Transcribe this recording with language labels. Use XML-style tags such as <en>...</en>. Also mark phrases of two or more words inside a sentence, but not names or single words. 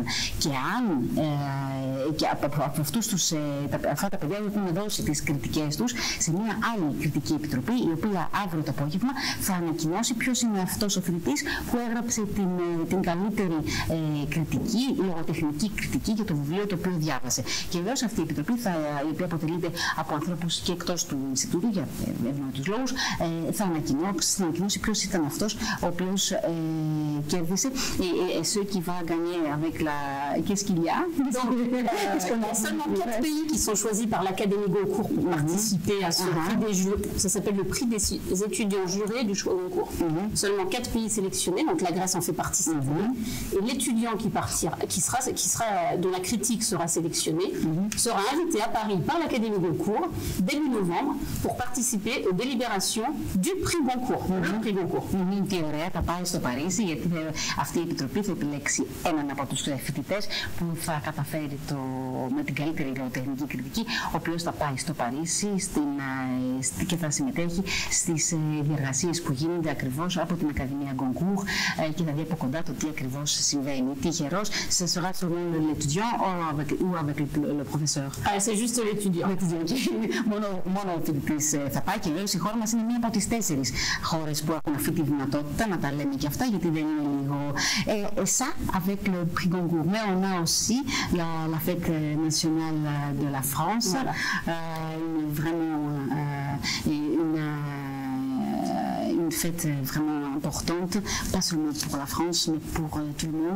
<el>Και αν από αυτά τα παιδιά έχουν δώσει τις κριτικές τους σε μια άλλη κριτική επιτροπή, η οποία αύριο το απόγευμα θα ανακοινώσει ποιος είναι αυτός ο φοιτητής που έγραψε την καλύτερη κριτική, λογοτεχνική κριτική για το βιβλίο το οποίο διάβασε. Και βεβαίως αυτή η επιτροπή, η οποία αποτελείται από ανθρώπους και εκτός του Ινστιτούτου, για ευνόητους λόγους, θα ανακοινώσει ποιος ήταν αυτός ο οποίος κέρδισε.</el> <fr>Ceux qui va gagner avec la... Qu'est-ce qu'il y a? Seulement 4 pays qui sont choisis par l'Académie Goncourt pour participer à ce prix des jurés. Ça s'appelle le prix des étudiants jurés du choix Goncourt. Seulement 4 pays sélectionnés, donc la Grèce en fait partie. Et l'étudiant dont la critique sera sélectionnée sera invité à Paris par l'Académie Goncourt début novembre pour participer aux délibérations du prix Goncourt.</fr> <el>Τι ωραία, θα πάει στο Παρίσι, γιατί αυτή η επιτροπή θα επιλέξει έναν από τους φοιτητές που θα καταφέρει με την καλύτερη λογοτεχνική κριτική, ο οποίος θα πάει στο Παρίσι και θα συμμετέχει στις διεργασίες που γίνονται ακριβώς από την Ακαδημία Goncourt και θα δει από κοντά το τι ακριβώς συμβαίνει. Τυχερός,</el> <fr>ce sera selon l'étudiant ou avec le professeur. C'est juste l'étudiant.</fr> <el>Μόνο ο φοιτητής θα πάει και βέβαια η χώρα μας είναι μία από τις 4 χώρες που έχουν αυτή τη δυνατότητα, να τα λέμε και αυτά, γιατί δεν είναι λίγο.</el> <fr>Ça, avec le prix Goncourt. Mais on a aussi la fête nationale de la France, vraiment une fête vraiment importante, pas seulement pour la France, mais pour tout le monde.</fr>